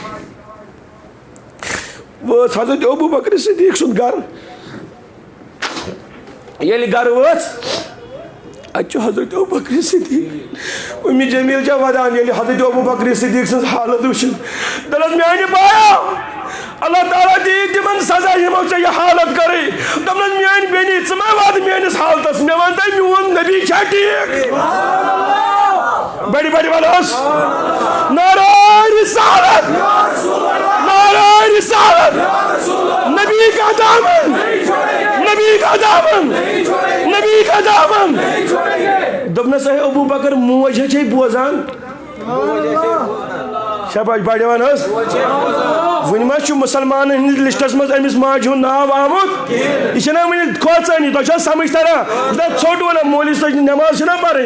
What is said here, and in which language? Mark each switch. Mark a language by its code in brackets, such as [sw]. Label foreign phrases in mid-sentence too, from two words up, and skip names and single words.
[ks] وٲژ حضرت ابوٗ بکر صدیق سُنٛد گرٕ ییٚلہِ گرٕ وٲژ اتہِ چھُ حضرت ابوٗ بکر صدیق امی جمیل چھےٚ ودان ییٚلہِ حضرت ابوٗ بکر صدیق سٕنٛز حالت وٕچھن دپنس میانہِ بایا اللہ تعالیٰ دی تمن سزا یمو ژےٚ یہ حالت کری دپنس میٲنۍ بیٚنی ژٕ ما وات میٲنِس حالتس مےٚ ون تہٕ میون نبی چھا ٹھیٖک بڑی بڑی ونس نعرہ رسالت نعرہ رسالت [ur] نبی کا دامن نبی کا دامن نبی کا دامن [ks] دپنس اے ابوٗ بکر موج ہے بوزان شاباش بڑی ونس ون ما مسلمان ہندس لسٹس مز امس ماجہ ہند ناو آمت یہ ون کھوژانی تہ سمجھ تران ژھوٹ ونان مولوی صٲب نماز پرن